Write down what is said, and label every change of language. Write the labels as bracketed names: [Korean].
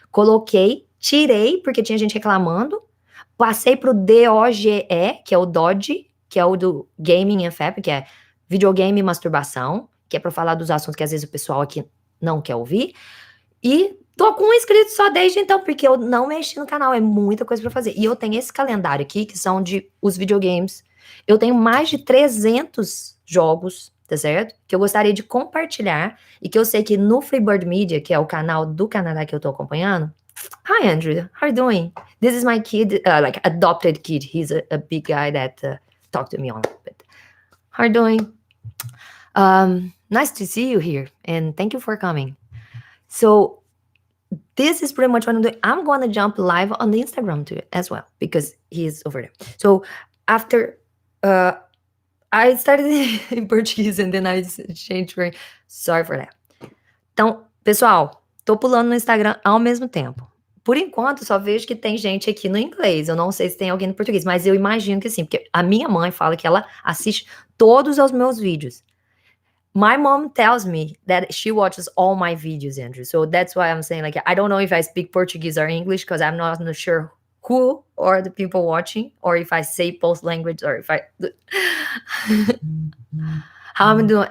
[Portuguese] Coloquei, tirei, porque tinha gente reclamando, passei pro DOGE, que é o Dodge, que é o do Gaming and Fap, que é videogame e masturbação, que é pra falar dos assuntos que às vezes o pessoal aqui não quer ouvir, e tô com um inscrito só desde então, porque eu não mexi no canal, é muita coisa pra fazer. E eu tenho esse calendário aqui, que são de os videogames. Eu tenho mais de 300 jogos, tá certo? Que eu gostaria de compartilhar, e que eu sei que no Freebird Media, que é o canal do Canadá que eu tô acompanhando. [English] Hi, Andrew. How are you doing? This is my kid, like adopted kid. He's a big guy that talked to me on. But how are you doing? Nice to see you here, and thank you for coming. So this is pretty much what I'm doing. I'm going to jump live on the Instagram too as well, because he's over there. So after I started in Portuguese and then I changed for. Sorry for that. [Portuguese] Então, pessoal, tô pulando no Instagram ao mesmo tempo. Por enquanto, só vejo que tem gente aqui no inglês. Eu não sei se tem alguém no português, mas eu imagino que sim, porque a minha mãe fala que ela assiste todos os meus vídeos. [English] My mom tells me that she watches all my videos, Andrew. So that's why I'm saying, like, I don't know if I speak Portuguese or English, because I'm not sure who are the people watching, or if I say both language, or if I how I'm doing.